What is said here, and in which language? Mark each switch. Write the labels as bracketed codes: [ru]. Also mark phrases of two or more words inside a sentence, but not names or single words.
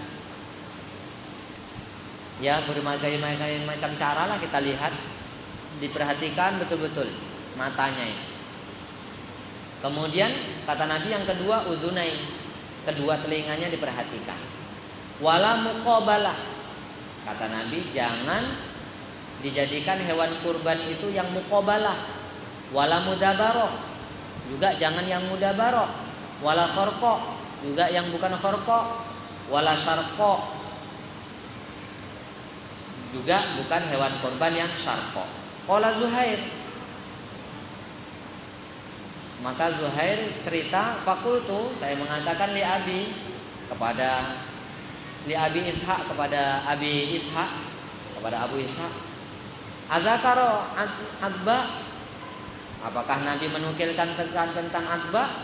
[id] Ya berbagai macam cara lah kita lihat, diperhatikan betul-betul matanya ini. Kemudian kata Nabi yang kedua, uzunain, kedua telinganya diperhatikan. [ar] ولا مقابلة, [id] kata Nabi jangan dijadikan hewan kurban itu yang muqabalah. [ar] ولا مدابرة, [id] juga jangan yang mudabaroh. [ar] ولا خرقاء, [id] juga yang bukan khorqo. [ar] ولا شرقاء, [id] juga bukan hewan kurban yang syarqo. [ar] قال زهير, [id] maka Zuhair cerita, fakultu, saya mengatakan [ar] لأبي إسحاق, [id] kepada Abi Ishaq, kepada Abu Ishaq, [ar] أذكر عضباء, [id] apakah Nabi menukilkan tentang adba?